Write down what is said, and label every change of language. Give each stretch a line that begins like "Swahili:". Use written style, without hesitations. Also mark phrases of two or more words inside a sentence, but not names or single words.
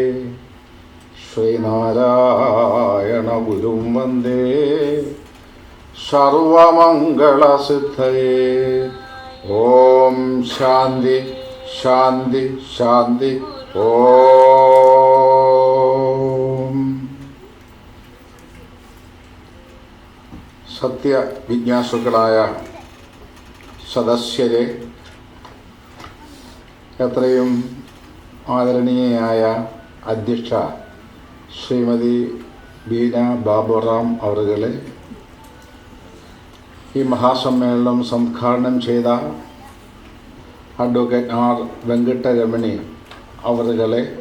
Sanskrit: श्री नारायण गुरुं वन्दे सर्वमङ्गल सिद्धये. ॐ शान्ति शान्ति शान्ति ॐ.
Malayalam: സത്യ ജിജ്ഞാസുക്കളായ സദസ്യരെ, എത്രയും ആദരണീയയായ അധ്യക്ഷ ശ്രീമതി ബീന ബാബുറാം അവറുകളെ, ഈ മഹാസമ്മേളനം സംഘാടനം ചെയ്ത അഡ്വക്കേറ്റ് ആർ വെങ്കട്ടരമണി അവറുകളെ,